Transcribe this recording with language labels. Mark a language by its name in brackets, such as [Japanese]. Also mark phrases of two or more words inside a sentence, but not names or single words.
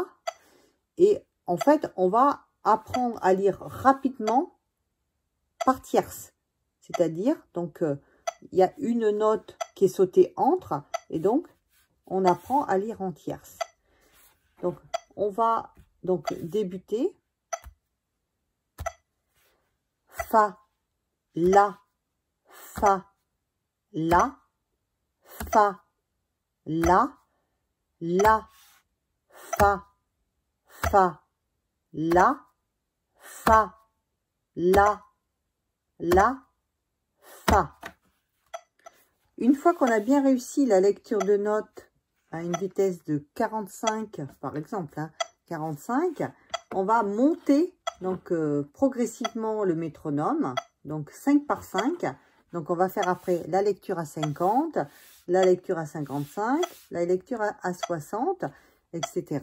[French] Et en fait, on va apprendre à lire rapidement par tierce. C'est-à-dire, donc, il y a une note qui est sautée entre, et donc, on apprend à lire en tierce. Donc, on va donc débuter. Fa, La, Fa, La, Fa, La, La, Fa, Fa, La, Fa, La, La, Fa. Une fois qu'on a bien réussi la lecture de notes à une vitesse de 45, par exemple, hein, 45, on va monter donc progressivement le métronome, donc 5 par 5. Donc on va faire après la lecture à 50, la lecture à 55, la lecture à 60, etc.